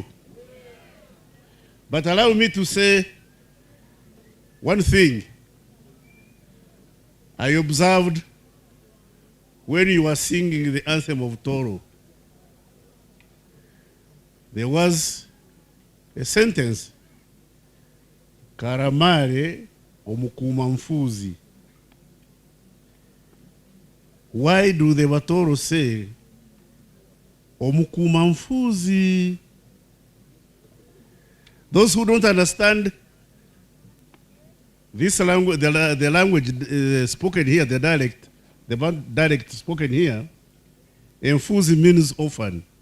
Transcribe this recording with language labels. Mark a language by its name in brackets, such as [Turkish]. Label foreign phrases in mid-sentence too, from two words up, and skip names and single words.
[English] But allow me to say one thing. I observed when you were singing the anthem of Toro, there was a sentence, [Tooro] Karamare omukuma mfuzi. [English] Why do the Batoro say [Tooro] omukuma mfuzi? [English] Those who don't understand this language, the language spoken here, the dialect spoken here, mfuzi means orphan.